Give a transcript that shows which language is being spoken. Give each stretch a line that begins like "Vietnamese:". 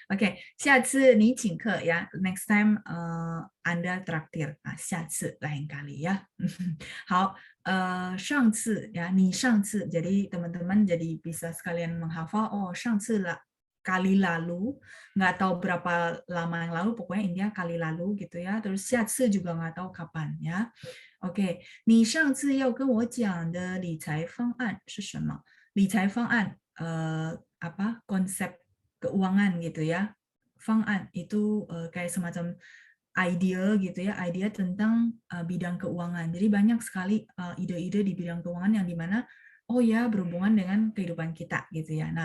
Chinese: Oke, 下次你请客 ya.
Indonesian: Next time Anda traktir. 下次 lain kali ya. 好，上次 ya,
Chinese: 你上次.
Indonesian: Jadi teman-teman jadi bisa sekalian menghafal. Oh, 上次 kali lalu, nggak tahu berapa lama yang lalu, pokoknya intinya kali lalu gitu ya. Terus 下次 juga nggak tahu kapan ya.
Chinese: OK， 你上次要跟我讲的理财方案是什么？
Indonesian: 理财方案，apa konsep keuangan gitu ya. 方案 itu kayak semacam idea gitu ya, idea tentang bidang keuangan. Jadi banyak sekali ide-ide di bidang keuangan yang dimana oh ya berhubungan dengan kehidupan kita gitu ya.